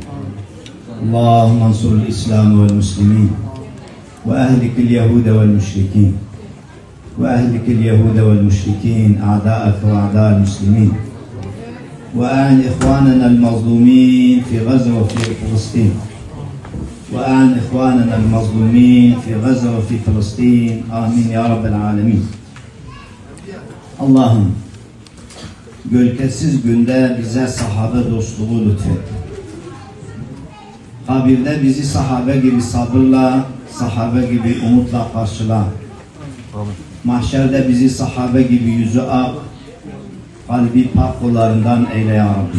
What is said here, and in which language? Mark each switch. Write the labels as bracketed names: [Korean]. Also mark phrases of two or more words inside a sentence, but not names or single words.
[Arabic] اللهم انصر الإسلام والمسلمين. وأهلك اليهود والمشركين. وأهلك اليهود والمشركين. أعداءك وأعداء المسلمين. وأعن إخواننا المظلومين في غزة وفي فلسطين. وأعن إخواننا المظلومين في غزة وفي فلسطين آمين يا رب العالمين. [Turkish] Allah'ım gölgesiz günde bize sahabe dostluğu lütfet. Kabirde bizi sahabe gibi sabırla, sahabe gibi umutla karşıla. Mahşerde bizi sahabe gibi yüzü ak, kalbi pak kullarından eyle [Arabic] يا ربي.